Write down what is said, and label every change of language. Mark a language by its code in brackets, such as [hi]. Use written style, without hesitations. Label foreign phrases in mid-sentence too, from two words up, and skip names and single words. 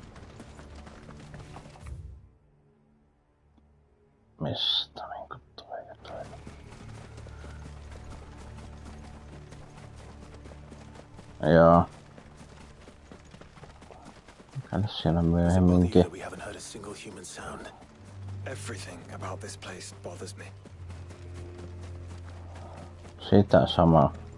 [fi] Mistä niinku tulee jotain? Joo. Käydä siellä myöhemminkin. [en] Everything about this place bothers me. [fi] Sitä samaa.